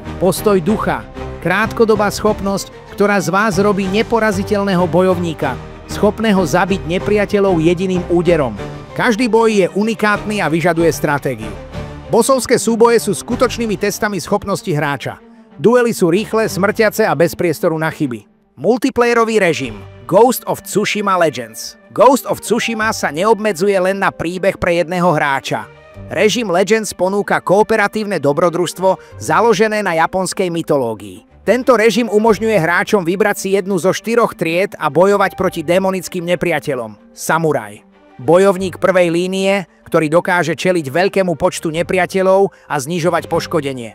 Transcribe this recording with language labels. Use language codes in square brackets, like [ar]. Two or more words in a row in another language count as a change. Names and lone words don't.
[sk] Postoj ducha, krátkodobá schopnosť, ktorá z vás robí neporaziteľného bojovníka, schopného zabiť nepriateľov jediným úderom. Každý boj je unikátny a vyžaduje stratégiu. Bossovské súboje sú skutočnými testami schopnosti hráča. Duely sú rýchle, smrtiace a bez priestoru na chyby. Multiplayerový režim. Ghost of Tsushima Legends. Ghost of Tsushima sa neobmedzuje len na príbeh pre jedného hráča. Režim Legends ponúka kooperatívne dobrodružstvo založené na japonskej mytológii. Tento režim umožňuje hráčom vybrať si jednu zo 4 tried a bojovať proti démonickým nepriateľom. Samuraj. Bojovník prvej línie, ktorý dokáže čeliť veľkému počtu nepriateľov a znižovať poškodenie.